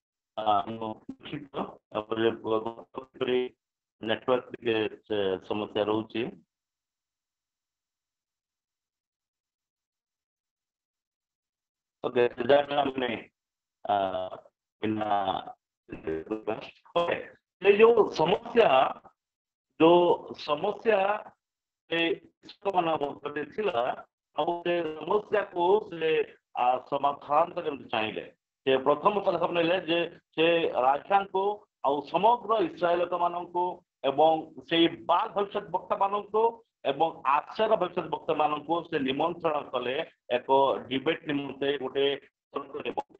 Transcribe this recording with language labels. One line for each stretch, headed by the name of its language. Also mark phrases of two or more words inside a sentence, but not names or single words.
Odia: ନେଟୱାର୍କ ଟିକେ ସମସ୍ୟା ରହୁଛି। ଓକେ
Hindi: ये जो समस्या
Odia: ଥିଲା ଆଉ ସେ ସମସ୍ୟାକୁ ସେ ସମାଧାନ କରିବାକୁ ଚାହିଁଲେ। ସେ ପ୍ରଥମ ପଦକ୍ଷେପ ନେଲେ ଯେ ସେ ରାଜାଙ୍କୁ ଆଉ ସମଗ୍ର ଇସ୍ରାଏଲ ଲୋକମାନଙ୍କୁ ଏବଂ ସେଇ ବାଲ୍ ଭବିଷ୍ୟତ ବକ୍ତା ମାନଙ୍କୁ ଏବଂ ଆଶାର ଭବିଷ୍ୟତ ବକ୍ତା ମାନଙ୍କୁ ସେ ନିମନ୍ତ୍ରଣ କଲେ ଏକ ଡିବେଟ୍ ନିମନ୍ତେ ଗୋଟେ ତର୍କରେ ବସିଲେ।